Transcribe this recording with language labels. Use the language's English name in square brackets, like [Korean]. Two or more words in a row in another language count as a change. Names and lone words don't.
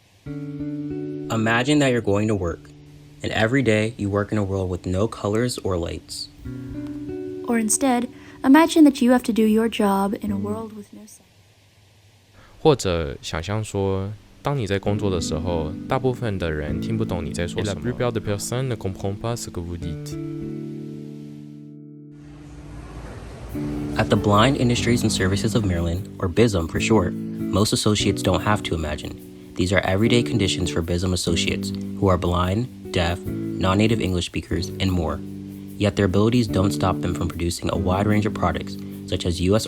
[English] Imagine that you're going to work, and every day you work in a world with no colors or lights. Or instead, imagine that you have to do your job in a world with no sound. [Chinese] 或者想象说，当你在工作的时候，大部分的人听不懂你在说什么。 [French] La plupart des personnes ne comprennent pas ce que vous dites. [English] At the Blind Industries and Services of Maryland, or BISM for short, most associates don't have to imagine. These are everyday conditions for BISM associates who are blind, deaf, non-native English speakers, and more. Yet their abilities don't stop them from producing a wide range of products, such as U.S.